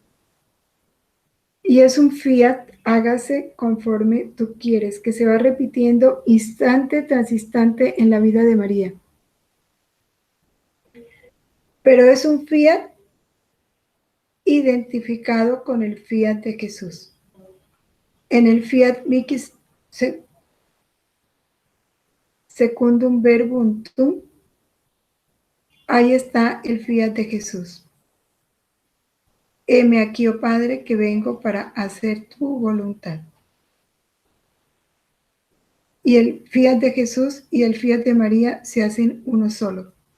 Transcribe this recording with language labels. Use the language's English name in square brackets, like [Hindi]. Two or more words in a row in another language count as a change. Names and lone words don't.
[Spanish] Y es un fiat, hágase conforme tú quieres, que se va repitiendo instante tras instante en la vida de María. Pero es un fiat identificado con el fiat de Jesús. [Latin] En el fiat micis secundum verbum tuum, [Spanish] ahí está el fiat de Jesús. Heme aquí, oh Padre, que vengo para hacer tu voluntad. Y el fiat de Jesús y el fiat de María se hacen uno solo.